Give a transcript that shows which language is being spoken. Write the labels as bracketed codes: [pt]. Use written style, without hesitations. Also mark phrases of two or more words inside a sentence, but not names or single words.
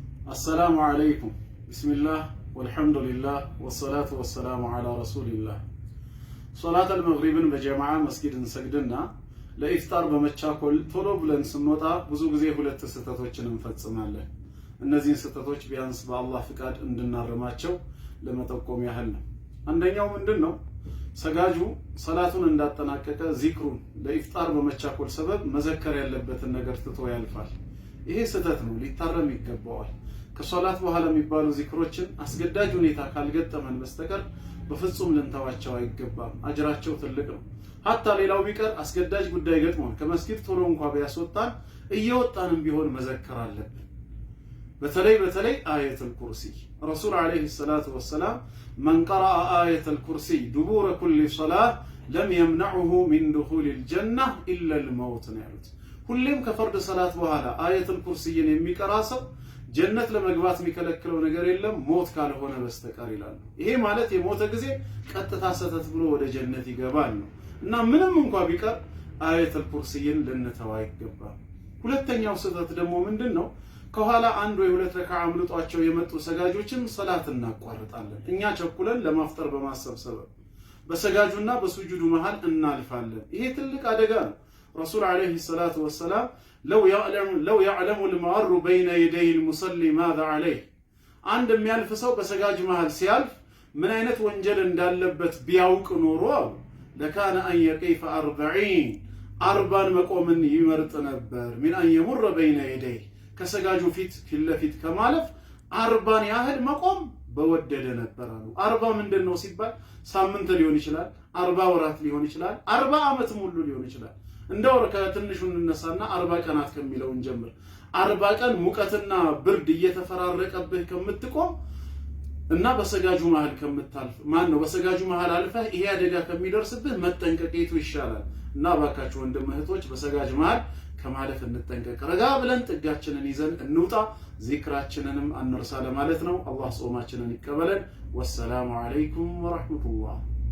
[ar] السلام عليكم بسم الله والحمد لله والصلاة والسلام على رسول الله صلاة المغرب بجماعة مسجد سجدنا [am] ለኢፍጣር በመቻኮል ቶሎ ብለን ስንወጣ ብዙ ጊዜ ሁለት ስህተቶችን እንፈጽማለን። እነዚህን ስህተቶች ቢያንስ በአላህ ፍቃድ እንድናርማቸው ለመጠቆም ያህል ነው። አንደኛው ምንድነው? ሰጋጁ ሰላቱን እንዳጠናቀቀ ዚክሩን ለኢፍጣር በመቻኮል ሰበብ መዘከር ያለበትን ነገር ትቶ ያልፋል። ይሄ ስህተት ነው፣ ሊታረም ይገባዋል። ከሶላት በኋላ የሚባሉ ዚክሮችን አስገዳጅ ሁኔታ ካልገጠመን በስተቀር በፍጹም ልንተዋቸው አይገባም። አጅራቸው ትልቅ ነው። ሐታ ሌላው ቢቀር አስገዳጅ ጉዳይ ገጥሞን ከመስጊድ ቶሎ እንኳን ቢያስወጣን እየወጣንም ቢሆን መዘከር አለብን። በተለይ አየቱል ኩርሲ [ar] رسول عليه الصلاة والسلام من قرأ آية الكرسي دبور كل صلاة لم يمنعه من دخول الجنة إلا الموت [am] نعلت ሁሌም ከፈርድ ሰላት በኋላ አየቱል ኩርሲን የሚቀራ ሰው ጀነት ለመግባት የሚከለክለው ነገር የለም ሞት ካልሆነ በስተቀር ይላሉ። ይሄ ማለት የሞተ ጊዜ ቀጥታ ሰተት ብሎ ወደ ጀነት ይገባል ነው እና ምንም እንኳን ቢቀር አየቱል ኩርሲን ልንተው አይገባም። ሁለተኛው ስህተት ደግሞ ምንድነው? ከኋላ አንድ ወይ ሁለት ረካዓ አምልጧቸው የመጡ ሰጋጆችን ሰላት እናቋርጣለን። እኛ ቸኩለን ለማፍጠር በማሰብ ሰበብ በሰጋጁና በሱጁዱ መሃል እናልፋለን። ይሄ ትልቅ አደጋ ነው። [ar] رسول عليه الصلاة والسلام لو يعلم المار بين يدي المصلي ماذا عليه [am] አንድ የሚያልፍ ሰው በሰጋጅ መሃል ሲያልፍ ምን አይነት ወንጀል እንዳለበት ቢያውቅ ኖሮ [ar] لكان أن يقف [am] 40 መቆምን ይመርጥ ነበር። [ar] من ان يمر بين يديه [am] ከሰጋጁ ፊት ለፊት ከማለፍ 40 ያህል መቆም በወደደ ነበር አሉ። 40 ምንድነው ሲባል ሳምንት ሊሆን ይችላል፣ 40 ወራት ሊሆን ይችላል፣ 40 ዓመት ሙሉ ሊሆን ይችላል። እንደው ከትንሹን እንነሳና 40 ቀናት ከሚለውን ጀምር። 40 ቀን ሙቀትና ብርድ እየተፈራረቀብህ ከምትቆም እና በሰጋጁ መሃል ከምታልፍ በሰጋጁ መሃል አልፈህ ይሄ አደጋ ከሚደርስብህ መጠንቀቂቱ ይሻላል። እና ባካችሁ ወንድም እህቶች በሰጋጅ መሃል ከማለፍ እንጠንቀቅ። ረጋ ብለን ጥጋችንን ይዘን እንውጣ፣ ዚክራችንንም አንርሳ ለማለት ነው። አላህ ጾማችንን ይቀበለን። [ar] والسلام عليكم ورحمة الله